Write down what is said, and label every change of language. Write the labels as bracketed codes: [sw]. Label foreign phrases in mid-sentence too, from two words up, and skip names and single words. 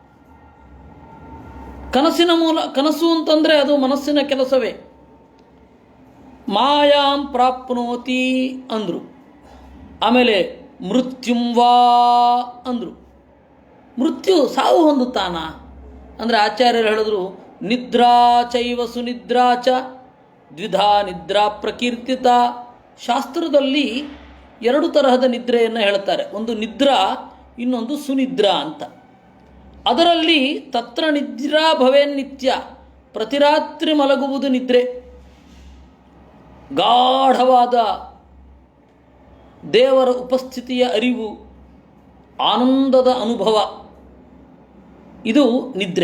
[kn] ಕನಸು ಅಂತಂದರೆ ಅದು ಮನಸ್ಸಿನ ಕೆಲಸವೇ. [sa] ಮಾಯಾಂ ಪ್ರಾಪ್ನೋತಿ [kn] ಅಂದರು. ಆಮೇಲೆ [sa] ಮೃತ್ಯುಂ ವಾ [kn] ಅಂದರು. ಮೃತ್ಯು ಸಾವು ಹೊಂದುತ್ತಾನ ಅಂದರೆ ಆಚಾರ್ಯರು ಹೇಳಿದ್ರು, [sa] ನಿದ್ರಾ ಚೈವ ಸುನಿದ್ರಾ ಚ ದ್ವಿಧಾ ನಿದ್ರಾ ಪ್ರಕೀರ್ತಿತ. [kn] ಶಾಸ್ತ್ರದಲ್ಲಿ ಎರಡು ತರಹದ ನಿದ್ರೆಯನ್ನು ಹೇಳ್ತಾರೆ. ಒಂದು ನಿದ್ರಾ, ಇನ್ನೊಂದು ಸುನಿದ್ರಾ ಅಂತ. ಅದರಲ್ಲಿ [sa] ತತ್ರ ನಿದ್ರಾ ಭವೇನ್ ನಿತ್ಯ. [kn] ಪ್ರತಿರಾತ್ರಿ ಮಲಗುವುದು ನಿದ್ರೆ. ಗಾಢವಾದ ದೇವರ ಉಪಸ್ಥಿತಿಯ ಅರಿವು, ಆನಂದದ ಅನುಭವ, ಇದು ನಿದ್ರೆ.